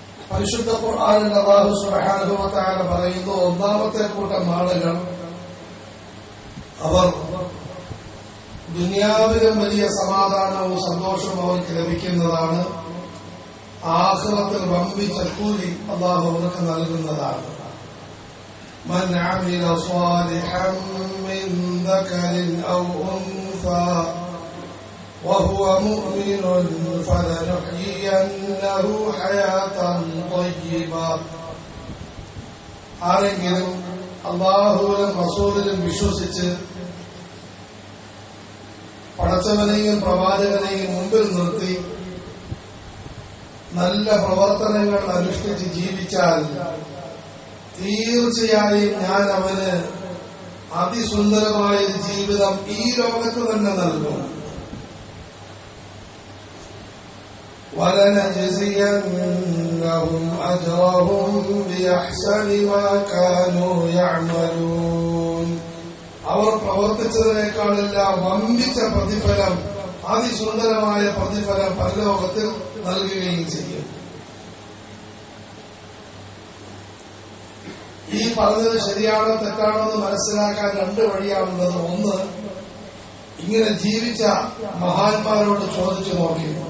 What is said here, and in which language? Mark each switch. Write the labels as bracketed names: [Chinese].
[Malayalam] പരിശുദ്ധ ഖുർആനിൽ അല്ലാഹു സുബ്ഹാനഹു വ തആല പറയുന്നു, ഒന്നാമത്തെ കൂട്ടം ആളുകൾ അവർ ദുനിയാവിലും വലിയ സമാധാനവും സന്തോഷവും അവർക്ക് ലഭിക്കുന്നതാണ്. ആഖിറത്തിൽ വമ്പിച്ച കൂലി അല്ലാഹു അവർക്ക് നൽകുന്നതാണ്. [Arabic] من عمل صالحا من ذكر أو أنثى وهو مؤمن فلنحيينه حياة طيبة. [Malayalam] ആരെങ്കിലും അല്ലാഹുവിലും റസൂലിലും വിശ്വസിച്ച് പടച്ചവനെയും പ്രവാചകനെയും മുമ്പിൽ നിർത്തി നല്ല പ്രവർത്തനങ്ങൾ അനുഷ്ഠിച്ച് ജീവിച്ചാൽ തീർച്ചയായും ഞാൻ അവന് അതിസുന്ദരമായ ജീവിതം ഈ ലോകത്ത് തന്നെ നൽകും. [Arabic] وَلَنَجْزِيَنَّهُمْ أَجْرَهُمْ بِأَحْسَنِ مَا كَانُوا يَعْمَلُونَ. [Malayalam] അവർ പ്രവർത്തിച്ചതിനേക്കാളെല്ലാം വമ്പിച്ച പ്രതിഫലം അതിസുന്ദരമായ പ്രതിഫലം പരലോകത്തിൽ നൽകുകയും ചെയ്യും. ഈ പറഞ്ഞത് ശരിയാണോ തെറ്റാണോ എന്ന് മനസ്സിലാക്കാൻ രണ്ട് വഴിയാണുള്ളത്. ഒന്ന്, ഇങ്ങനെ ജീവിച്ച മഹാന്മാരോട് ചോദിച്ചു നോക്കി.